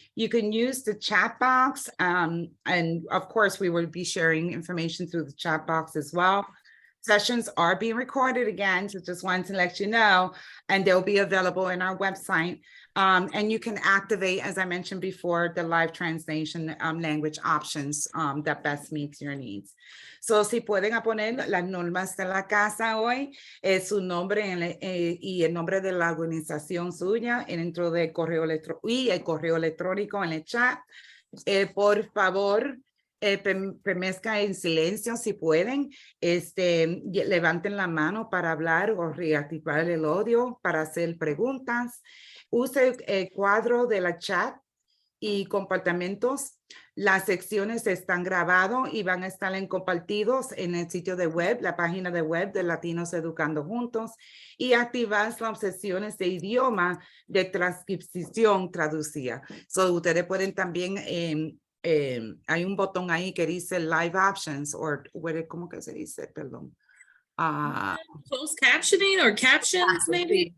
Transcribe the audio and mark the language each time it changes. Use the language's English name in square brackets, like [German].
[English] You can use the chat box. And of course, we will be sharing information through the chat box as well. Sessions are being recorded again, so just wanted to let you know, and they'll be available in our website. And you can activate, as I mentioned before, the live translation language options that best meets your needs. [Spanish] So, si pueden poner las normas de la casa hoy, su nombre y el nombre de la organización suya dentro del correo electrónico y el correo electrónico en el chat. Por favor, permanezcan en silencio si pueden. Levanten la mano para hablar o reactivar el audio para hacer preguntas. Use el cuadro de la chat y comportamientos. Las secciones están grabadas y van a estar compartidos en el sitio de web, la página de web de Latinos Educando Juntos, y activar las opciones de idioma de transcripción traducida. So, ustedes pueden también, hay un botón ahí que dice Live Options, o ¿cómo que se dice? Perdón. [English] Closed captioning or captions, maybe?